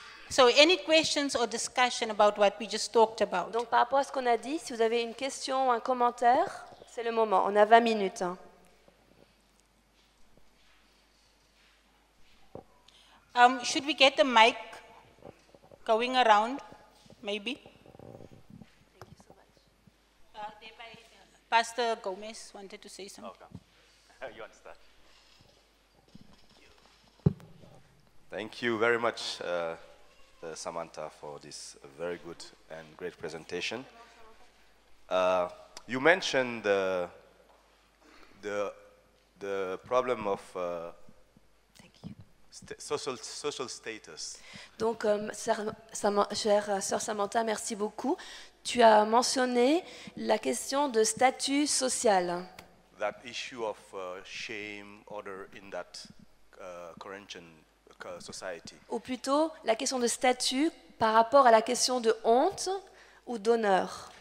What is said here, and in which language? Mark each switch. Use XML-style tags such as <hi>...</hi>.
<en>So any questions or discussion about what we just talked about?</en> <fr>Donc par rapport à ce qu'on a dit, si vous avez une question ou un commentaire, c'est le moment. On a 20 minutes.</fr> <en>Should we get the mic going around, maybe? Pastor Gomez wanted to say something. Okay. You understand? Thank you very much, Samantha, for this very good and great presentation. You mentioned the problem of social status.</en> <fr>Donc, chère sœur Samantha, merci beaucoup. Tu as mentionné la question de statut social.</fr> <en>That issue of shame, order in that Corinthian society.</en> <fr>Ou plutôt la question de statut par rapport à la question de honte ou d'honneur.</fr>